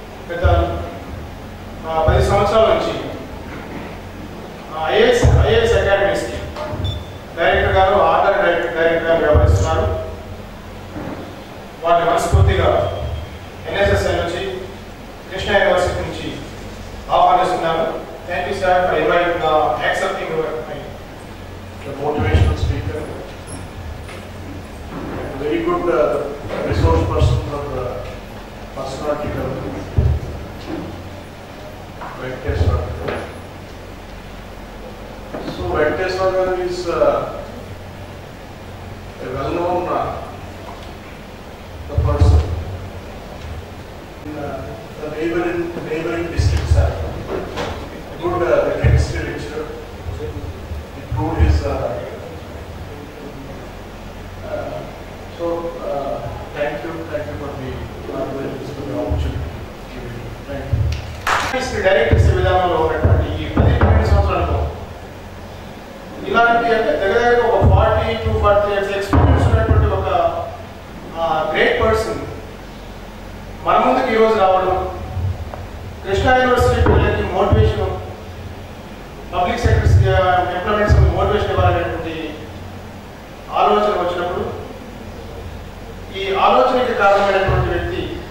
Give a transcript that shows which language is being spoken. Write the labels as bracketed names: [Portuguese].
[Telugu] గత 10 సంవత్సరాల నుంచి ఐఏఎస్ అకాడమీస్కి డైరెక్టర్ గారు, ఆర్డర్ డైరెక్టర్ గారు వ్యవహరిస్తున్నారు. వారిని మనస్ఫూర్తిగా NSSL నుంచి, కృష్ణా యూనివర్సిటీ నుంచి ఆహ్వానిస్తున్నాను. [English] Thank you sir for accepting the motivational speaker, very good resource person for the personality development, Venkateswar. So Venkateswar is a well-known the person in the neighboring districts. Good chemistry lecturer. Improved his so thank you for the opportunity. Thank you. [Telugu] Directors విధానంలో ఉన్నటువంటి ఈ 10-12 సంవత్సరాల్లో ఇలాంటి అంటే దగ్గర ఒక 40 to 40 years experience ఉన్నటువంటి ఒక గ్రేట్ పర్సన్ మన ముందుకు ఈరోజు రావడం, కృష్ణా యూనివర్సిటీ పిల్లలకి motivation, public sectors employments motivation ఇవ్వాలనేటువంటి ఆలోచన వచ్చినప్పుడు ఈ ఆలోచనకి కారణమైనటువంటి వ్యక్తి,